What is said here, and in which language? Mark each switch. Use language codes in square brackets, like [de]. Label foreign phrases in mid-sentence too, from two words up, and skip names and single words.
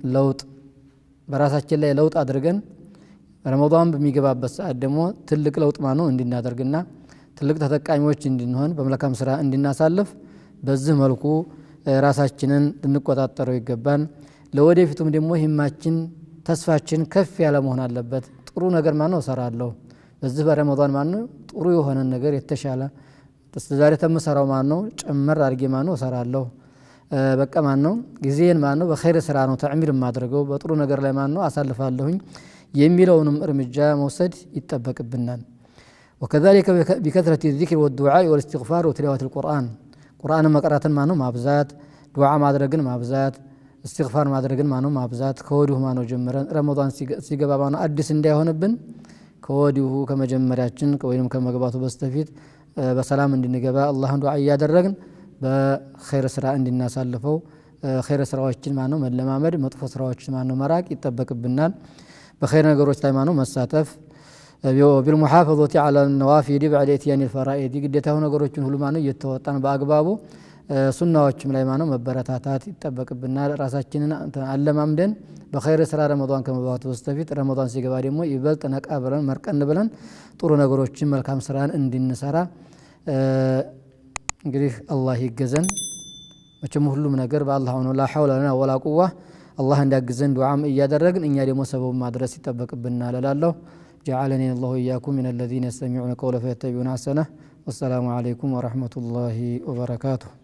[am] በራሳችን ላይ ለውጥ አድርገን ረመዳን በሚገባበት ሰዓት ደግሞ ትልቅ ለውጥ እንድናደርግና ትልቅ ተጠቃሚዎች እንድንሆን በመልካም ስራ እንድናሳልፍ በዚህ መልኩ ራሳችንን ልንቆጣጠረው ይገባል። ለወደፊቱም ደግሞ ሂማችን ተስፋችን ከፍ ያለ መሆን አለበት። ጥሩ ነገር እሰራለሁ በዚህ በረመዳን ጥሩ የሆነ ነገር የተሻለ ዛሬ ተመሰራው ጨመር አድርጌ እሰራለሁ በቃ ጊዜን በኸይር ስራ ነው ተዕሚር ማድረገው በጥሩ ነገር ላይ አሳልፋለሁኝ የሚለውንም እርምጃ መውሰድ ይጠበቅብናል። [ar] وكذلك بكثرة الذكر والدعاء والاستغفار وتلاوة القرآن [am] ቁርአን መቅራትን ማብዛት ዱዓ ማድረግን ማብዛት استغفار ማድረግን ማብዛት ከወዲሁ ጀምረን ረመዳን ሲገባ አዲስ እንዳይሆንብን ከወዲሁ ከመጀመሪያችን ወይንም ከመግባቱ በስተፊት በሰላም እንድንገባ አላህን ዱዓ እያደረግን በኸይር ስራ እንድናሳልፈው ኸይር ስራዎችን መለማመድ መጥፎ ስራዎችን መራቅ ይጠበቅብናል። በኸይር ነገሮች ላይ መሳተፍ [ar] بالمحافظة على النوافل بعد اتيان الفرائض [am] ግዴታው ነገሮችን ሁሉ እየተወጣን በአግባቡ ሱናዎችም ላይ መበረታታት ይጠበቅብናል። ራሳችንን አለማምደን በኸይር ስራ ረመዳን ከመግባቱ በስተፊት ረመዳን ሲገባ ደግሞ ይበልጥ ነቃ ብለን መርቀን ብለን ጥሩ ነገሮችን መልካም ስራን እንድንሰራ እንግዲህ አላህ ይገዘን። መቼም ሁሉም ነገር በአላህ ነው። [ar] لا حول لنا ولا قوة [am] አላህ እንዳግዘን ዱዓም እያደረግን እኛ ደግሞ ሰበብ ማድረስ ይጠበቅብናል እላለሁ። [ar] جعلني الله وإياكم من الذين يستمعون القول فيتبعون أحسنه. والسلام عليكم ورحمة الله وبركاته.